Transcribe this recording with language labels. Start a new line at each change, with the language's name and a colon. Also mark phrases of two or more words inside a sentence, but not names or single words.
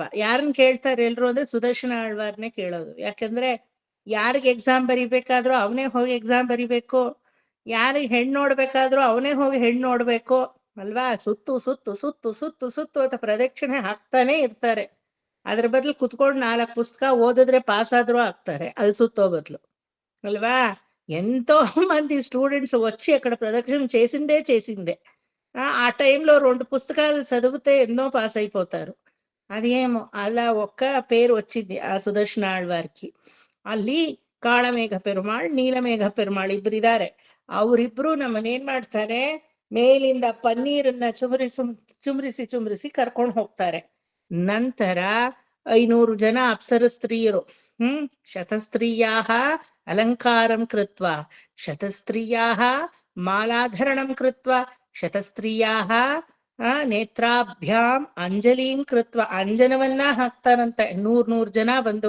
Kannada: ಯಾರನ್ನ ಕೇಳ್ತಾರೆ ಎಲ್ರು ಅಂದ್ರೆ ಸುದರ್ಶನ ಆಳ್ವಾರ್ನೇ ಕೇಳೋದು. ಯಾಕಂದ್ರೆ ಯಾರಿಗೆ ಎಕ್ಸಾಮ್ ಬರಿಬೇಕಾದ್ರೂ ಅವನೇ ಹೋಗಿ ಎಕ್ಸಾಮ್ ಬರಿಬೇಕು, ಯಾರಿಗೆ ಹೆಣ್ಣು ನೋಡ್ಬೇಕಾದ್ರೂ ಅವನೇ ಹೋಗಿ ಹೆಣ್ಣು ನೋಡ್ಬೇಕು, ಅಲ್ವಾ? ಸುತ್ತು ಸುತ್ತು ಸುತ್ತು ಸುತ್ತು ಸುತ್ತು ಅಂತ ಪ್ರದಕ್ಷಿಣೆ ಹಾಕ್ತಾನೆ ಇರ್ತಾರೆ. ಅದ್ರ ಬದಲು ಕುತ್ಕೊಂಡು 4 ಪುಸ್ತಕ ಓದಿದ್ರೆ ಪಾಸ್ ಆದ್ರೂ ಆಗ್ತಾರೆ, ಅಲ್ಲಿ ಸುತ್ತೋ ಬದಲು, అల్వా?
Telugu: ఎంతో మంది స్టూడెంట్స్ వచ్చి అక్కడ ప్రదక్షిణ చేసిందే. ఆ టైంలో 2 పుస్తకాలు చదివితే ఎన్నో పాస్ అయిపోతారు. అదేమో అలా ఒక్క పేరు వచ్చింది ఆ సుదర్శన ఆಳ್వార్కి.
Kannada: ಅಲ್ಲಿ ಕಾಳಮೇಘ ಪೆರುಮಾಳ್, ನೀಲಮೇಘ ಪೆರುಮಾಳ್ ಇಬ್ಬರಿದ್ದಾರೆ. ಅವರಿಬ್ರು ನಮ್ಮನ್ನೇನ್ ಮಾಡ್ತಾರೆ, ಮೇಲಿಂದ ಪನ್ನೀರನ್ನ ಚುಮ್ರಿಸಿ ಕರ್ಕೊಂಡು ಹೋಗ್ತಾರೆ. ನಂತರ 500 ಜನ ಅಪ್ಸರ ಸ್ತ್ರೀಯರು,
Sanskrit: ಶತಸ್ತ್ರೀಯಾಹ ಅಲಂಕಾರಂ ಕೃತ್ವ, ಶತಸ್ತ್ರೀಯಾಹ ಮಾಲಾಧರಣಂ ಕೃತ್ವ, ಶತಸ್ತ್ರೀಯಾಹ ನೇತ್ರಾಭ್ಯಾಂ ಅಂಜಲಿಂ ಕೃತ್ವ,
Kannada: ಅಂಜನವನ್ನ ಹಾಕ್ತಾರಂತೆ 100 ಜನ ಬಂದು.